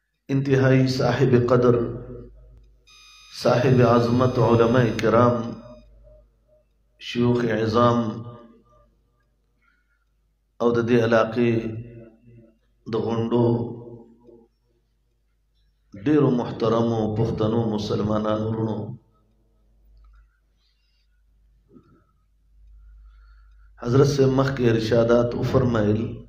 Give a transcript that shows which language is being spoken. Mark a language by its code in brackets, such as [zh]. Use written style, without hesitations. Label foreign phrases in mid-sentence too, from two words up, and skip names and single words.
[ur] انتہائی صاحب قدر، صاحب عظمت علماء کرام، شیوخ عظام [ps] او د دې علاقې د غونډو ډیرو محترمو پښتنو مسلمانانو ورونو، حضرت سے مخکې ارشادات وفرمایل.